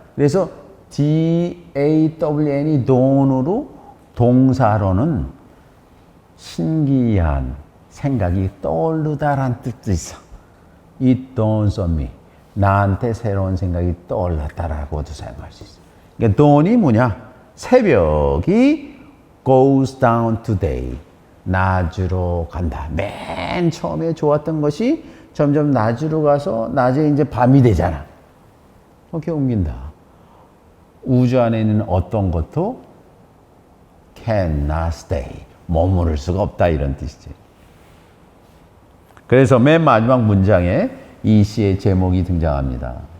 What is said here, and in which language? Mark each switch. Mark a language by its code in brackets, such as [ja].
[ko] 그래서 dawn이 dawn으로 동사로는 신기한 생각이 떠오르다란 뜻도 있어. [en] It dawns on me. [ko] 나한테 새로운 생각이 떠올랐다라고도 사용할 수 있어. 그러니까 dawn이 뭐냐? 새벽이 [en] goes down to day. [ko] 낮으로 간다. 맨 처음에 좋았던 것이 점점 낮으로 가서 낮에 이제 밤이 되잖아. 이렇게 옮긴다. 우주 안에 있는 어떤 것도 [en] cannot stay. [ko] 머무를 수가 없다 이런 뜻이지. 그래서 맨 마지막 문장에 이 시의 제목이 등장합니다.